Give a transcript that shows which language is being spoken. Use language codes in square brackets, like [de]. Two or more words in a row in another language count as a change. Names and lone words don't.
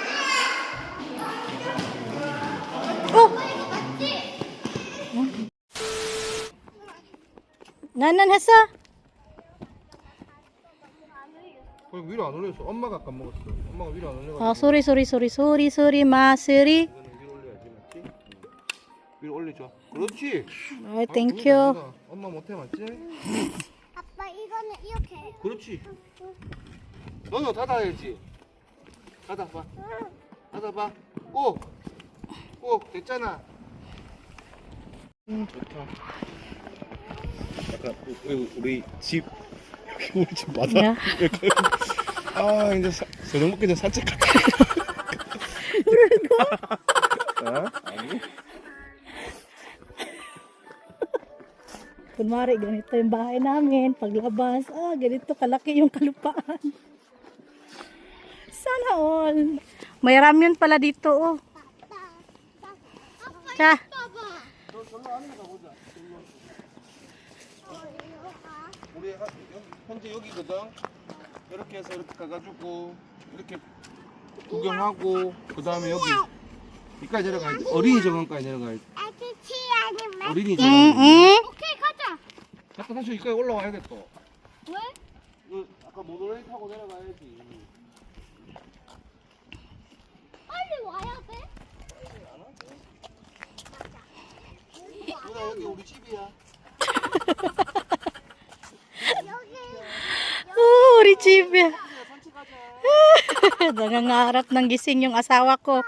[ko] Oh! Nanan hasa? 위로 안 올렸어. 엄마가 아까 먹었어. 엄마가 위로 안 올려가지고. 아, 소리 마스리. 이거는 위로 올려야지, 맞지? 위로 올려줘. 그렇지. 아, 땡큐. 엄마 못해, 맞지? 아빠 이거는 이렇게 해. 그렇지. 너는 닫아야지. 닫아봐. 닫아봐. 오! 오! 됐잖아. 좋다. 약간 우리 집 우리 집 맞아? 야. 아 이제 저녁 먹기 전에 산책할까? 어? 아니? [tl] Kunwari, ganito yung bahay namin. Paglabas, ganito kalaki yung kalupaan. Sana all. May ramyun pala dito, oh. Cha. [ko] 우리 현재 여기거든. 이렇게 해서 이렇게 가가지고 이렇게 구경하고 그 다음에 여기까지 내려가야 돼. 어린이 정원까지 내려가야 돼. 아저씨 아니면 어린이 정원. 오케이 가자. 잠깐 다시 여기까지 올라와야겠다. 왜? 아까 모노레일 타고 내려가야지. 빨리 와야 돼. 누나 여기 우리 집이야. [tl] Uy, chibi. Nangangarap ng gising yung asawa ko.